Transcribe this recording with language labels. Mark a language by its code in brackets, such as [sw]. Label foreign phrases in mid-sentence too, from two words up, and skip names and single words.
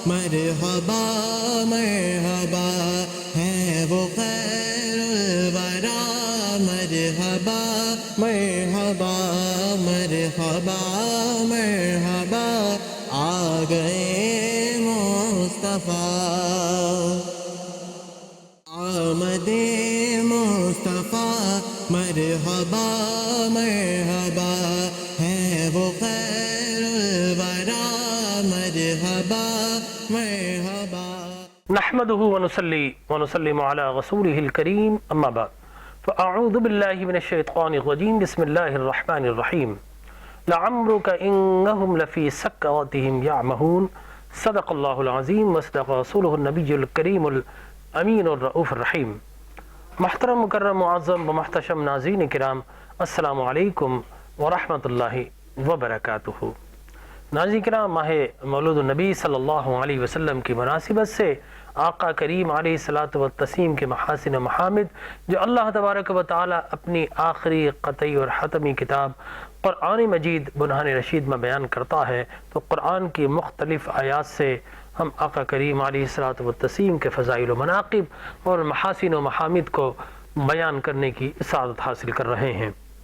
[ur] مرحبا مرحبا ہے وہ خیر الورا، مرحبا مرحبا مرحبا مرحبا آ گئے مصطفیٰ، آمد مصطفیٰ مرحبا مرحبا ہے وہ خیر الورا، مرحبا مرحبا۔ [ar] نحمده ونصلي ونسلم على رسوله الكريم، اما بعد فاعوذ بالله من الشيطان الرجيم، بسم الله الرحمن الرحيم، لعمرك انهم لفي سكرتهم يعمهون، صدق الله العظيم وصدق رسوله النبي الكريم الامين الرؤوف الرحيم۔ [ur] محترم مکرم معظم و محتشم ناظرین کرام، [ar] السلام علیکم ورحمۃ اللہ وبرکاتہ۔ [ur] ناظرین کرام، ماہ مولود النبی [ar] صلی اللہ علیہ وسلم [ur] کی مناسبت سے آقا کریم [ar] علیہ الصلاۃ والتسلیم [ur] کے محاسن و محامد جو اللہ تبارک و تعالی اپنی آخری قطعی اور حتمی کتاب قرآن مجید برہان رشید میں بیان کرتا ہے، تو قرآن کی مختلف آیات سے ہم آقا کریم [ar] علیہ الصلاۃ والتسلیم [ur] کے فضائل و مناقب اور محاسن و محامد کو بیان کرنے کی سعادت حاصل کر رہے ہیں۔